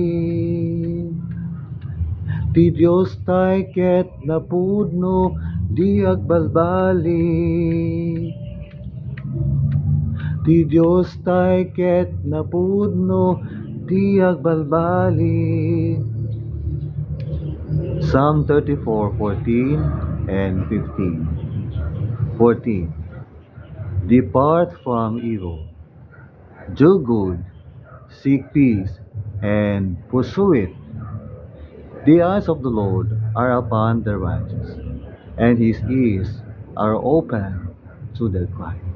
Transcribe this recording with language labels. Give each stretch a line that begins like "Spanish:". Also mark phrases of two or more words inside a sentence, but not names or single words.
Iloko: Ti Diyos tayo ket napudno, di agbalbali. Ti Diyos tayo ket napudno, di agbalbali.
English: Psalm 34:14 and 15. 14. Depart from evil. Do good. Seek peace and pursue it. The eyes of the Lord are upon the righteous, and his ears are open to their cry.